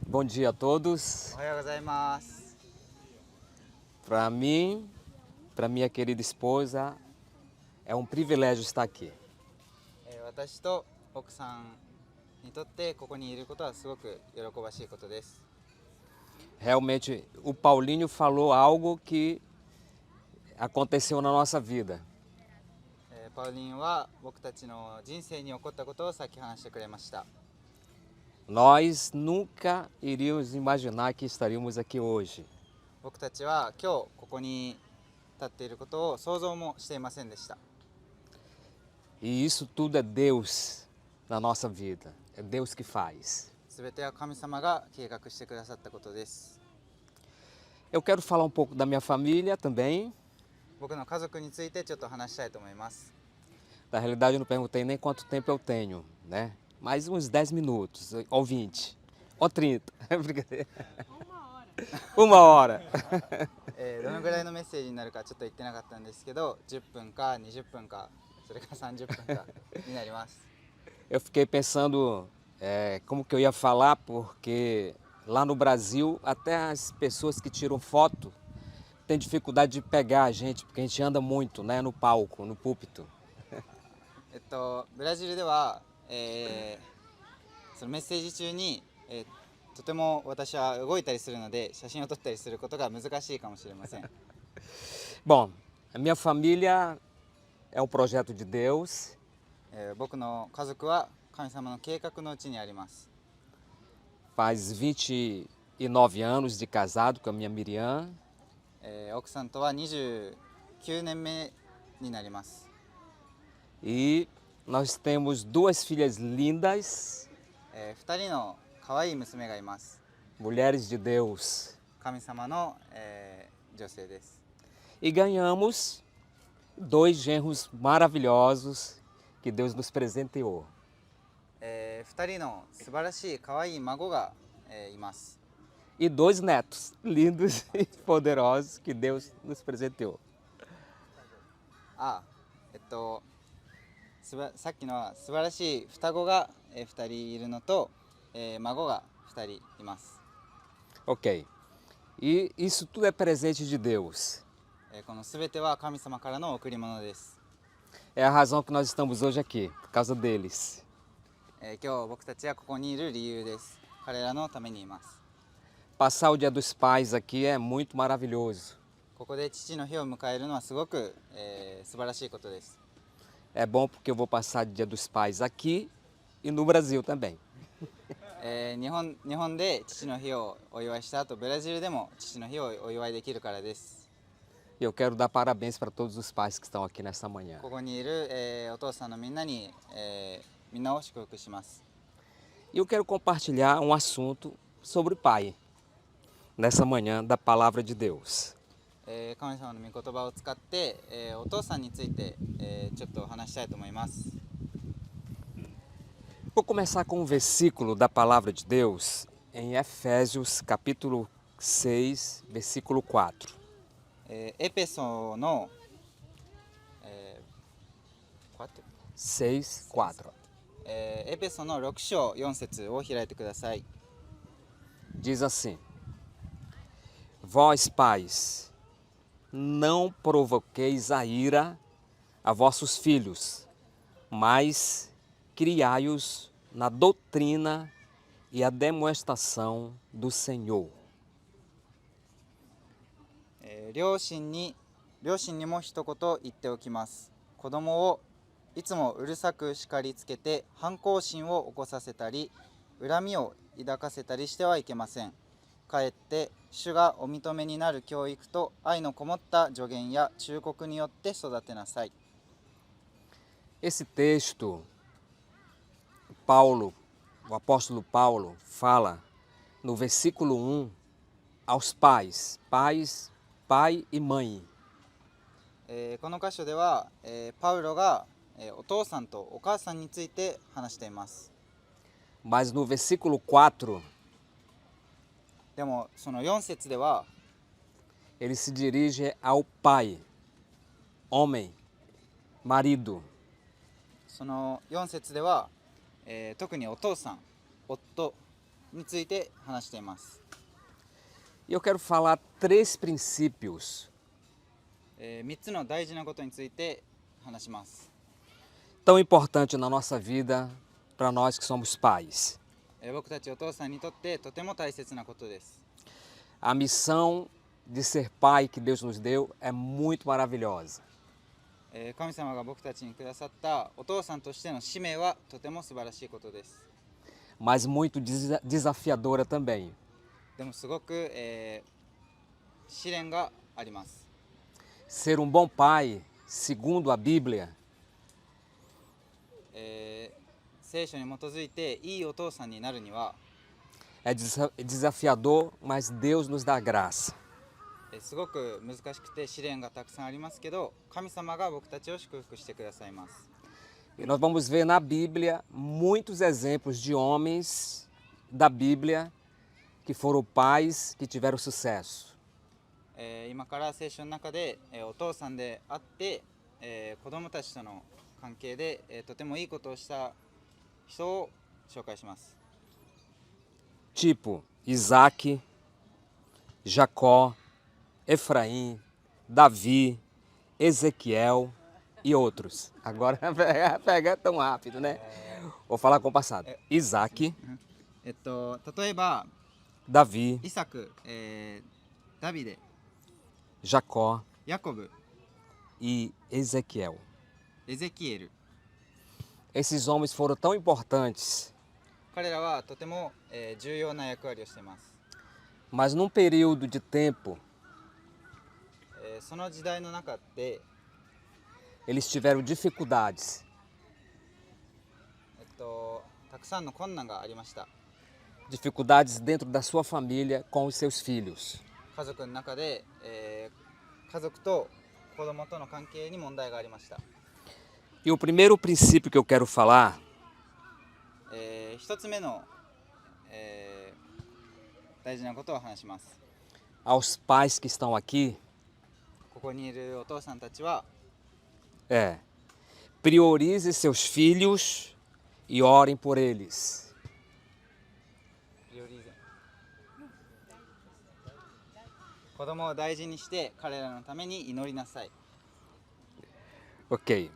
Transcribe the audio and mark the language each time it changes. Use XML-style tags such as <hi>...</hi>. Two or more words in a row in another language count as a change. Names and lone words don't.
<pt>Bom dia a todos.</pt> <ja>おはようございます。</ja> <pt>Para mim, para minha querida esposa, é um privilégio estar aqui.</pt> <ja>私と奥さんにとってここにいることはすごく喜ばしいことです。</ja> <pt>Realmente, o Paulinho falou algo que aconteceu na nossa vida.</pt> <ja>パウリンは僕たちの人生に起こったことをさっき話してくれました。</ja> <pt>Nós nunca iríamos imaginar que estaríamos aqui hoje.</pt> <ja>僕たちは今日ここに立っていることを想像もしていませんでした。</ja> <pt>E isso tudo é Deus na nossa vida. É Deus que faz.</pt> <ja>すべては神様が計画してくださったことです。</ja> <pt>Eu quero falar um pouco da minha família também.</pt> <ja>僕の家族についてちょっと話したいと思います。</ja> <pt>Na realidade, eu não perguntei nem quanto tempo eu tenho, né? Mais uns 10 minutos, ou 20, ou 30. Brincadeira. Uma hora.</pt> <ja>どのぐらいのメッセージになるかちょっと言ってなかったんですけど、10分か20分かそれから30分かになります。</ja> <pt>Eu fiquei pensando como que eu ia falar, porque lá no Brasil, até as pessoas que tiram foto têm dificuldade de pegar a gente, porque a gente anda muito, né, no palco, no púlpito.</pt> <ja>ブラジルでは、そのメッセージ中に、とても私は動いたりするので写真を撮ったりすることが難しいかもしれません。</ja> <pt>Bom, a minha família é um projeto de Deus.</pt> <ja>僕の家族は神様の計画のうちにあります。</ja> <pt>Faz 29 anos de casado com a minha Miriam.</pt> <ja>奥さんとは29年目になります。</ja> <pt>E nós temos duas filhas lindas,</pt> <ja>2 人の可愛い娘がいます。</ja> <pt>mulheres de Deus.</pt> <ja>神様の、女性です。</ja> <pt>E ganhamos 2 genros maravilhosos que Deus nos presenteou.</pt> <ja>2 人の素晴らしい可愛い孫が、います。</ja> <pt>E 2 netos lindos e poderosos que Deus nos presenteou.</pt> <ja>さっきのは素晴らしい双子が、2人いるのと、孫が2人います。 Ok.</ja> <pt>E isso tudo é presente de Deus.</pt> <ja>このすべては神様からの贈り物です。</ja> <pt>É a razão que nós estamos hoje aqui, por causa deles.</pt> <ja>今日僕たちはここにいる理由です。彼らのためにいます。</ja> <pt>Passar o Dia dos Pais aqui é muito maravilhoso.</pt> <ja>ここで父の日を迎えるのはすごく、素晴らしいことです。</ja> <pt>É bom porque eu vou passar o Dia dos Pais aqui e no Brasil também.</pt> <ja>日本で父の日をお祝いした後、ブラジルでも父の日をお祝いできるからです。</ja> <pt>E eu quero dar parabéns para todos os pais que estão aqui nessa manhã.</pt> <ja>ここにいる、お父さんのみんなに、みんなを祝福します。</ja> <pt>E eu quero compartilhar um assunto sobre pai, nessa manhã da Palavra de Deus.</pt> <ja>神様の御言葉を使って、お父さんについて、ちょっと話したいと思います。</ja> <pt>Vou começar com um versículo da Palavra de Deus em Efésios capítulo 6, versículo 4.</pt> <ja>エペソの、 6, 4. エペソの6章4節を開いてください。</ja> <pt>Diz assim: Vós, pais, não provoqueis a ira a vossos filhos, mas criai-os na doutrina e a demonstração do Senhor.</pt> <ja>両親にも一言言っておきます。子供をいつもうるさく叱りつけて反抗心を起こさせたり恨みを抱かせたりしてはいけません。かえって主がお認めになる教育と愛のこもった助言や忠告によって育てなさい。</ja> <pt>Esse texto, Paulo, o apóstolo Paulo, fala no versículo 1 aos pais, pai e mãe.</pt> <ja>この箇所では、パウロが、お父さんとお母さんについて話しています。</ja> <pt>Mas no versículo 4,</pt> <ja>でもその4節では</ja> <pt>ele se dirige ao pai, homem, marido.</pt> <ja>その4節では、特にお父さん、夫について話しています。</ja> <pt>E eu quero falar três princípios</pt> <ja>3 つの大事なことについて話します。</ja> <pt>tão importantes na nossa vida para nós que somos pais.</pt> <ja>僕たちお父さんにとってとても大切なことです。</ja> <pt>A missão de ser pai que Deus nos deu é muito maravilhosa.</pt> <ja>神様が僕たちにくださったお父さんとしての使命はとても素晴らしいことです。</ja> <pt>Mas muito desafiadora também.</pt> <ja>でもすごく、試練があります。</ja> <pt>Ser um bom pai, segundo a Bíblia,</pt> <ja>聖書に基づいていいお父さんになるには</ja> <pt>é desafiador, mas Deus nos dá graça.</pt> <ja>すごく難しくて試練がたくさんありますけど、神様が僕たちを祝福してくださいます。</ja> <pt>E nós vamos ver na Bíblia muitos exemplos de homens da Bíblia que foram pais que tiveram sucesso.</pt> <ja>今から聖書の中で、お父さんであって、子供たちとの関係で、とてもいいことをした人を紹介します。</ja> <pt>Tipo Isaac, Jacó, Efraim, Davi, Ezequiel e outros. Agora pega tão rápido, né? Vou falar com o passado. Isaac,</pt> <ja>例えば Davi, イサク、ダビデ、 Jacó ヤコブ、 e Ezequiel. エゼキエル、</ja> <pt>Esses homens foram tão importantes,</pt> <ja>彼らはとても、重要な役割をしています。</ja> <pt>mas num período de tempo</pt> <ja>その時代の中で、</ja> <pt>eles tiveram dificuldades.</pt> <ja>たくさんの困難がありました。</ja> <pt>Dificuldades dentro da sua família com os seus filhos.</pt> <ja>家族の中で、家族と子供との関係に問題がありました。</ja> <pt>E o primeiro princípio que eu quero falar</pt> <ja>一つ目の、大事なことを話します。</ja> <pt>aos pais que estão aqui</pt> <ja>ここにいるお父さんたちは、</ja> <pt>é: priorize seus filhos e orem por eles.</pt> <ja>子供を大事にして彼らのために祈りなさい。 Ok.</ja>